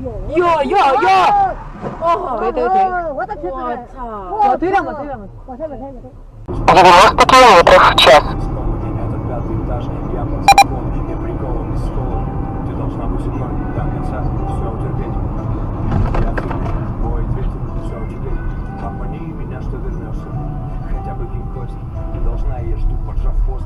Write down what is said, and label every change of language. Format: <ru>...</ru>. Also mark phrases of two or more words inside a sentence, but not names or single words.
<zh>哟哟哟！哦，对对对，我操！对了嘛，对了嘛，往下面看一看。</zh> <ru>90 километров в час. Это 5-й этаж, я под столом, я прикован к столу. Ты должна быть со мной до конца, все утерпеть. Я тебе, бой ответил, все утерпеть. Обмани меня, что вернешься. Хотя бы кинь кость. Ты должна, я жду, поджав хвост.</ru>